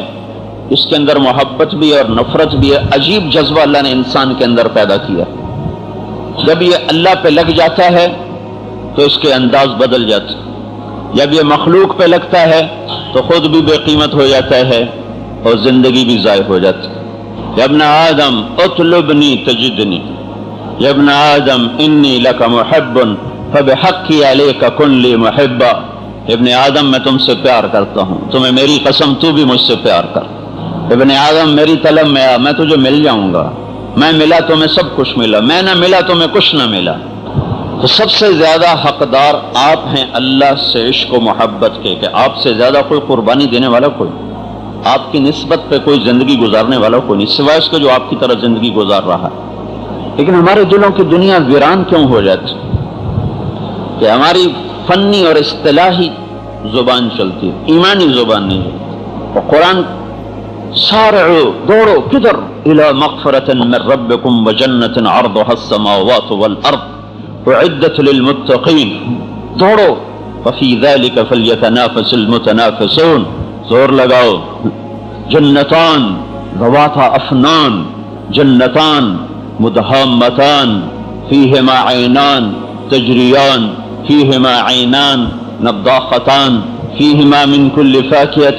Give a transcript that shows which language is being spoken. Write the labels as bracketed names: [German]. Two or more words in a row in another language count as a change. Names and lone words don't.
[Urdu] اس کے اندر محبت بھی اور نفرت بھی ہے. عجیب جذبہ اللہ نے انسان کے اندر پیدا کیا. جب یہ اللہ پہ لگ جاتا ہے تو اس کے انداز بدل جاتے. جب یہ مخلوق پہ لگتا ہے تو خود بھی بے قیمت ہو جاتا ہے اور زندگی بھی ضائع ہو جاتی. [Arabic] یا ابن آدم اطلبنی تجدنی، یا ابن آدم انی لک محب فبحقی علیک کن لی محبا. [Urdu] ابن آدم میں تم سے پیار کرتا ہوں، تمہیں میری قسم تو بھی مجھ سے پیار کر. ابن آدم میری طلب میں آ، میں تجھے مل جاؤں گا. میں ملا تو میں سب کچھ ملا، میں نہ ملا تو میں کچھ نہ ملا. تو سب سے زیادہ حقدار آپ ہیں اللہ سے عشق و محبت کے، کہ آپ سے زیادہ کوئی قربانی دینے والا کوئی، آپ کی نسبت پہ کوئی زندگی گزارنے والا کوئی نہیں، سوائے اس کے جو آپ کی طرح زندگی گزار رہا ہے. لیکن ہمارے دلوں کی دنیا ویران کیوں ہو جاتی کہ ہماری فنی اور اصطلاحی زبان چلتی ہے، ایمانی زبان نہیں ہے. اور قرآن سارعوا، دوڑو کدھر؟ [Arabic] الی مغفرۃ من ربکم وجنۃ عرضها السماوات والارض اعدت للمتقین. دوڑو، وفی ذلک فلیتنافس المتنافسون. [Urdu] زور لگاؤ. [Arabic] جنتان ذواتا افنان، جنتان مدہامتان فیہما عینان تجریان فيهما عينان نضاختان فيهما من كل فاكهة